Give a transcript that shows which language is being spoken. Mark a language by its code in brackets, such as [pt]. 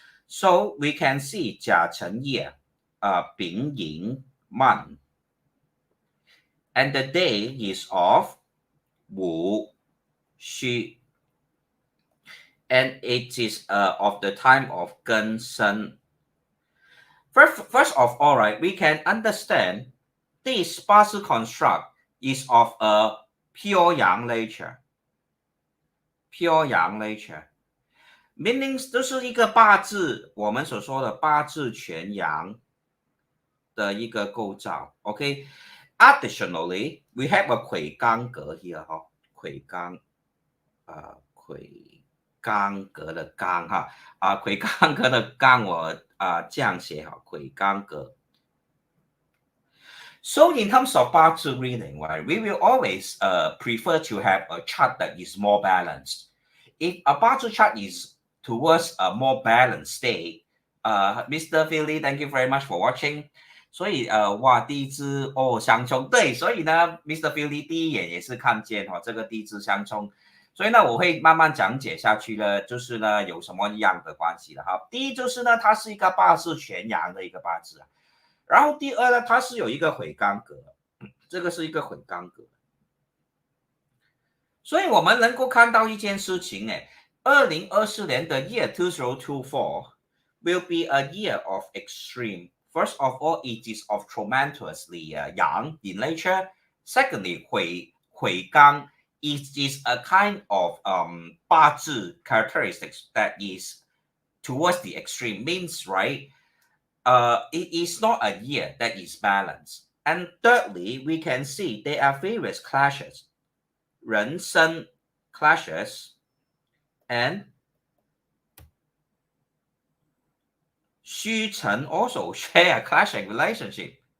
[en] So we can see 甲辰year, 丙寅 month, and the day is of Wu Xu, and it is of the time of Gen Shen. First of all, right, we can understand this Bazi construct is of a pure Yang nature. [zh] Pure Yang nature meaning 这是一个八字，我们所说的八字全阳的一个构造。 OK, additionally, we have a 魁罡格 here 哈，魁罡魁罡格的罡哈魁罡格的罡我这样写哈，魁罡格。 [en] So in terms of Bazi reading, right, we will always prefer to have a chart that is more balanced. If a Bazi chart is towards a more balanced state, Mr. Philly, thank you very much for watching. [zh] 所以哇，第一支哦相冲，对，所以呢，Mr. Philly 第一眼也是看见这个第一支相冲，所以呢，我会慢慢讲解下去呢，就是呢有什么样的关系了哈。第一就是呢，它是一个八字全阳的一个八字啊。然后第二呢，它是有一个魁罡格，这个是一个魁罡格，所以我们能够看到一件事情，2024年的 year 2024 will be a year of extreme. [en] First of all, it is of tremendously yang in nature. Secondly, 魁罡 it is a kind of 八字 characteristics that is towards the extreme, means right. It is not a year that is balanced. And thirdly, we can see there are various clashes, 人生 clashes, and 虚辰 also share a clashing relationship.